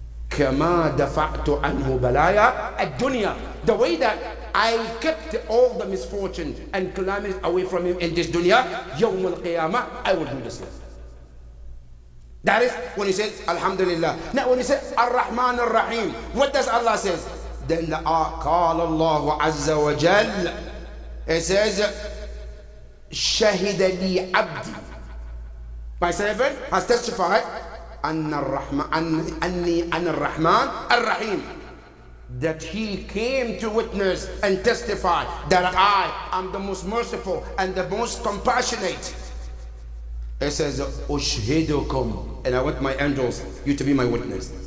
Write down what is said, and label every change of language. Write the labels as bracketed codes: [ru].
[ar] كَمَا دَفَعْتُ عَنْهُ بَلَايَا الدُّنْيا. [en] The way that I kept all the misfortune and calamities away from him in this dunya, Yawm al-Qiyamah, I will do the same. That is when he says Alhamdulillah. Now when he says Ar-Rahman Ar-Rahim, what does Allah say? Then the [ar] قال الله عز وجل, [en] it says [ar] شهد لي عبدي. [en] My servant has testified [ar] أن الرحمن أني أنا الرحمن الرحيم, [en] that he came to witness and testify that I am the most merciful and the most compassionate. It says, Ushhidukum, and I want my angels, you to be my witness.